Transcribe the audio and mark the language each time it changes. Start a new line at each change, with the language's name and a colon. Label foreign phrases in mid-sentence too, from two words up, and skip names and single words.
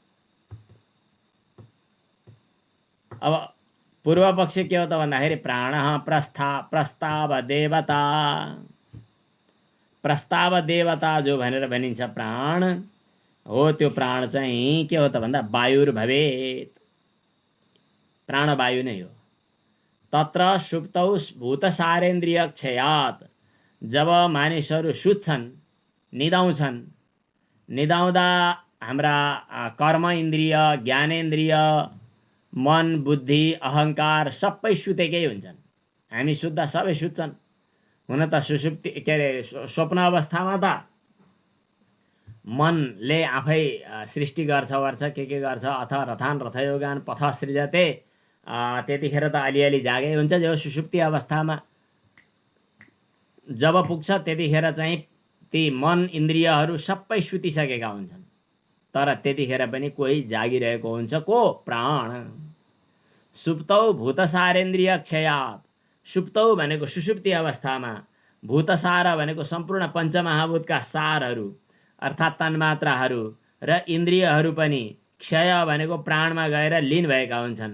Nepali: अब पूर्व पक्ष के हो त भन्दाखेरि प्राणः प्रस्ताव देवता, प्रस्ताव देवता जो भनेर भनिन्छ प्राण हो, त्यो प्राण चाहिँ के हो त भन्दा वायुर्भवेत्, प्राणवायु नै हो।
Sanskrit: तत्र सुप्तौ भूतसारेन्द्रिय क्षयात्,
Nepali: जब मानिसहरू सुत्छन् निदाउँछन्, निदाउँदा हाम्रा कर्म इन्द्रिय ज्ञानेन्द्रिय मन बुद्धि अहङ्कार सबै सुतेकै हुन्छन्। हामी सुत्दा सबै सुत्छन्। हुन त सुषुप्ति के अरे स्वप्न अवस्थामा त मनले आफै सृष्टि गर्छ वर्छ के गर्छ,
Sanskrit: अथ रथान रथयोगान पथ सृजते,
Nepali: त्यतिखेर त अलिअलि जागै हुन्छ। जो सुषुप्ति अवस्थामा जब पुग्छ त्यतिखेर चाहिँ ती मन इन्द्रियहरू सबै सुतिसकेका हुन्छन्, तर त्यतिखेर पनि कोही जागिरहेको हुन्छ। को? प्राण।
Sanskrit: सुप्तौ भूतसारेन्द्रिय क्षयात्,
Nepali: सुप्तौ भनेको सुषुप्ति अवस्थामा, भूतसार भनेको सम्पूर्ण पञ्चमहाभूतका सारहरू अर्थात् तन्मात्राहरू र इन्द्रियहरू पनि क्षय भनेको प्राणमा गएर लीन भएका हुन्छन्।